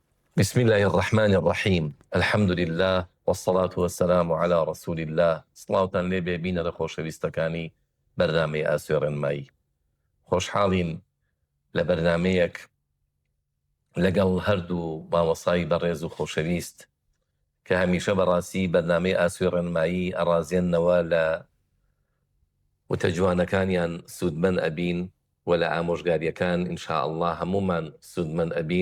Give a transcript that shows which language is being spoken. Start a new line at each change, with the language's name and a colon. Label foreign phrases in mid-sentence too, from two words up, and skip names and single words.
Arabic: بسم الله الرحمن الرحيم الحمد لله والصلاة والسلام على رسول الله
Central Kurdish: سڵاوتان لێ بێ بینە لە خۆشەویستەکانی بەرنامەی ئاسوێڕن مای خۆشحاڵین لە بەرنمەیەک لەگەڵ هەردوو مامۆسای بەڕێز و خۆشەویست کە هەمیشە بەڕاستی بەرنامەی ئاسوێڕن مایی ئەڕازێننەوە لە وتە جوانەکانیان سوودمەند ئەبین و لە ئامۆژگاریەکان
Arabic: ئینشاء الله
Central Kurdish: هەمومان سوودمەند ئەبین.